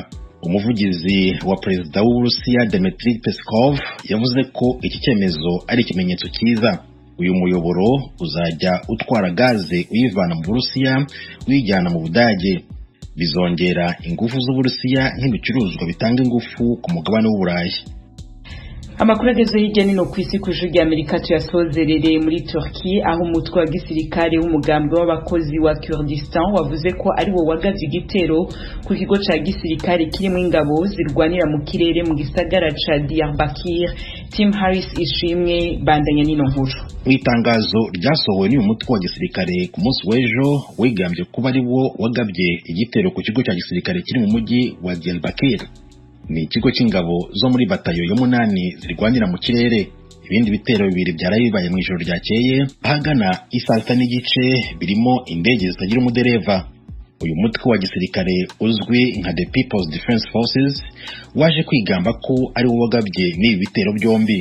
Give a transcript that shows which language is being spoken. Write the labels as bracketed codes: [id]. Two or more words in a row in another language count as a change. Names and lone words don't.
[rw] Umuvugizi wa Perezida w'Uburusiya Dmitry Peskov yavuze ko iki cyemezo ari ikimenyetso cyiza. Uyu muyoboro uzajya utwara gaze uyivana mu Burusiya uyijyana mu Budage. Bizongera ingufu z'Uburusiya nk'ibicuruzwa bitanga ingufu ku mugabane w'Uburayi. [rn] Amakuru ageze hirya nino kw'isi ku Ijwi ry'Amerika tuyasozerere muri Turkey, aho umutwe wa gisirikare w'umugambi w'abakozi wa Kurdistan wavuze ko ari wo wagavye igitero ku kigo ca gisirikare kirimo ingabo zirwanira mu kirere mu gisagara ca Diyarbakir. Tim Harris ishimwe bandanya nino nkuru. [rw] Itangazo ryasohowe n'uyu mutwe wa gisirikare ku munsi w'ejo wigambye kuba ari wo wagabye igitero ku kigo ca gisirikare kiri mu mujyi wa Diyarbakir. Ni ikigo cy'ingabo zo muri batayo yo 8 zirwanira mu kirere. Ibindi bitero bibiri byaraye bibaye mu ijoro ryakeye ahagana isaa 6 n'igice birimo indege zitagira umudereva. Uyu mutwe wa gisirikare uzwi nka The People's Defense Forces waje kwigamba ko ari wo wagabye n'ibi bitero byombi.